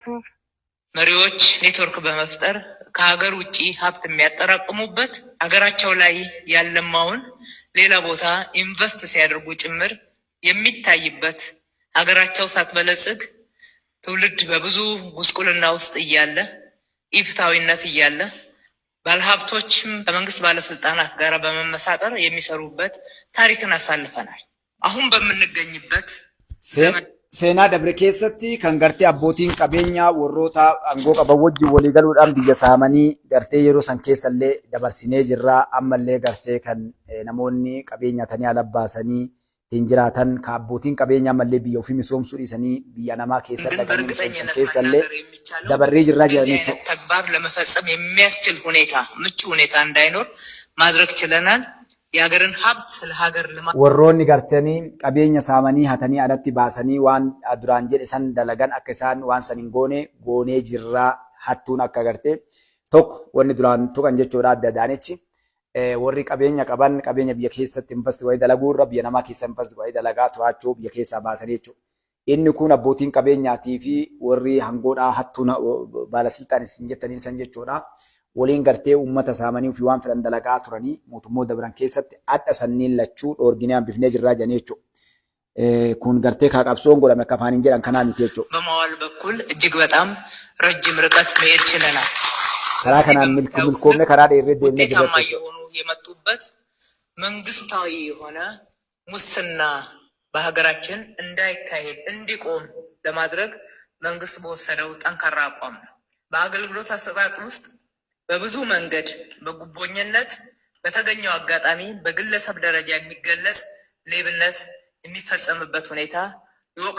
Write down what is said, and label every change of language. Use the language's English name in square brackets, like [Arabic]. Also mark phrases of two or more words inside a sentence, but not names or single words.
[Amharic] መሪዎች ኔትወርክ በመፍጠር ከሀገር ውጪ ሀብት የሚያጠራቅሙበት ሀገራቸው ላይ ያለማውን ሌላ ቦታ ኢንቨስት ሲያደርጉ ጭምር የሚታይበት ሀገራቸው ሳትበለጽግ ትውልድ በብዙ ጉስቁልና ውስጥ እያለ ኢፍታዊነት እያለ ባለሀብቶችም ከመንግስት ባለስልጣናት ጋር በመመሳጠር የሚሰሩበት ታሪክን አሳልፈናል። አሁን በምንገኝበት [Oromo] seenaa dabre keessatti kan gartee abbootiin qabeenyaa warroota aangoo qaban wajjin walii galuudhaan biyya saamanii gartee yeroo san keessallee dabarsinee jirra. Ammallee gartee kan namoonni qabeenya tanii ala baasanii hin jiraatan ka abbootiin qabeenyaa ammallee biyya ofii misoomsuu dhiisanii biyya namaa keessa dhaqanii misoomsan keessallee dabarree jirra jedhanii [Amharic] ተግባር ለመፈጸም የሚያስችል ሁኔታ ምቹ ሁኔታ እንዳይኖር ማድረግ ችለናል። የሀገርን ሀብት ለሀገር ልማት [Oromo] warroonni gartanii qabeenya saamanii hatanii alatti baasanii waan duraan jedhe san dalagan akka isaan waan san hin goonee jirraa hattuun akka gartee tokko wanni duraan tuqan jechuudha adda adaanechi warri qabeenya qaban qabeenya biyya keessatti investi wayii dalaguurra biyya namaa keessa investi wayii dalagaa to'achuu biyya keessaa baasanii jechuudha. Inni kun abbootiin qabeenyaatii fi warri hangoodhaa hattuun baalasixaanis hin jettaniin san jechuudha. Waliin gartee uummata saamanii fi waan fedhan dalagaa turanii mootummoota dabran keessatti adda sanniin lachuu dhoorginee hambifnee jirraa jedhanii jechuudha. Kun gartee kaaqabsoon godhame akka afaaniin jedhan kanaa miti jechuudha. [Amharic] በመዋል በኩል እጅግ በጣም ረጅም ርቀት መሄድ ችለናል። [Oromo] karaa kanaan milkoomne karaa dheeree deemnee [Amharic] ውጤታማ የሆኑ የመጡበት መንግስታዊ የሆነ ሙስና በሀገራችን እንዳይካሄድ እንዲቆም ለማድረግ መንግስት በወሰደው ጠንካራ አቋም ነው። በአገልግሎት አሰጣጥ ውስጥ በብዙ መንገድ በጉቦኝነት በተገኘው አጋጣሚ በግለሰብ ደረጃ የሚገለጽ ሌብነት የሚፈጸምበት ሁኔታ የወቅቱ